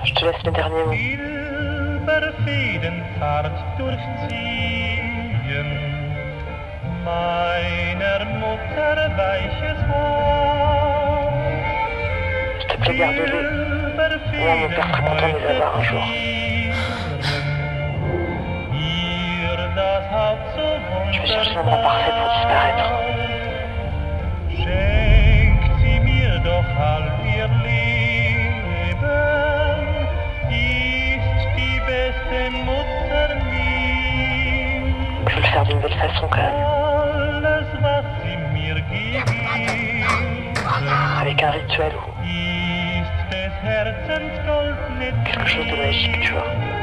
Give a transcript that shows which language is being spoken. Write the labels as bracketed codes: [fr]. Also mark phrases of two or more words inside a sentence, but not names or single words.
[fr] laisse mes derniers mots. [de] Silberfäden zart durchziehen meiner Mutter weiches Haar. [fr] S'il te plaît, garde-les. Moi, mon père serait content de les avoir un jour. Je vais chercher l'endroit parfait pour disparaître. [de] Schenkt sie mir doch all ihr Leben, ist die beste Mutter mir. [fr] Je veux le faire d'une belle façon quand même. [de] Alles, was sie mir gegeben, [fr] Avec un rituel ou [de] ist des Herzens Gold nicht [fr] quelque chose de magique, tu vois.